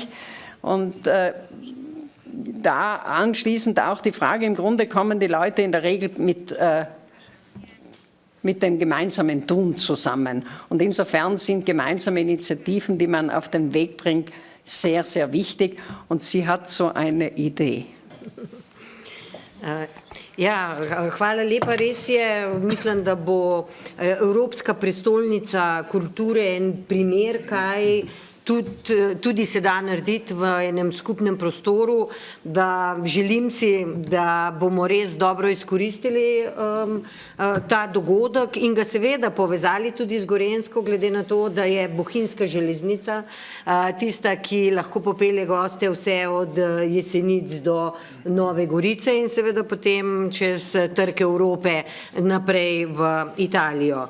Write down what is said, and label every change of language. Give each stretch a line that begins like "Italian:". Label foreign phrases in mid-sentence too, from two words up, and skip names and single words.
German: Und da anschließend auch die Frage, im Grunde kommen die Leute in der Regel mit dem gemeinsamen Tun zusammen. Und insofern sind gemeinsame Initiativen, die man auf den Weg bringt, sehr, sehr wichtig. Und sie hat so eine Idee. Ja,
Slovenian: hvala lepa, res je. Mislim, da bo Evropska prestolnica kulture en primer, kaj tudi se da narediti v enem skupnem prostoru, da želim si, da bomo res dobro izkoristili ta dogodek in ga seveda povezali tudi z Gorenjsko, glede na to, da je bohinjska železnica tista, ki lahko popelje goste vse od Jesenic do Nove Gorice in seveda potem čez trg Evrope naprej v Italijo.